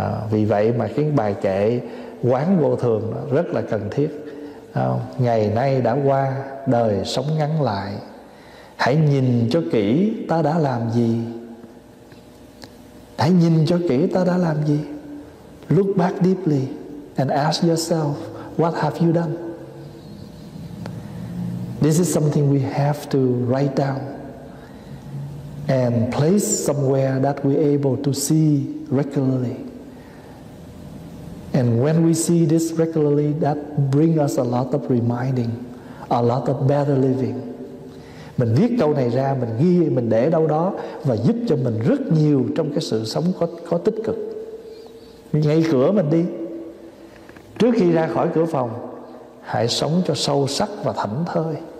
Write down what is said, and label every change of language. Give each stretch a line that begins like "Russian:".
Vietnamese: Vì vậy mà cái bài kệ quán vô thường rất là cần thiết. Ngày nay đã qua, đời sống ngắn lại, hãy nhìn cho kỹ ta đã làm gì. Hãy nhìn cho kỹ ta đã làm gì.
English: Look back deeply and ask yourself, what have you done? This is something we have to write down and place somewhere that we able to see regularly. And when we see this regularly, that brings us a lot of reminding, a lot of better living.
Vietnamese: mình viết câu này ra, mình ghi, mình để đâu đó và giúp cho mình rất nhiều trong cái sự sống có tích cực. Ngay cửa mình đi, trước khi ra khỏi cửa phòng, hãy sống cho sâu sắc và thảnh thơi.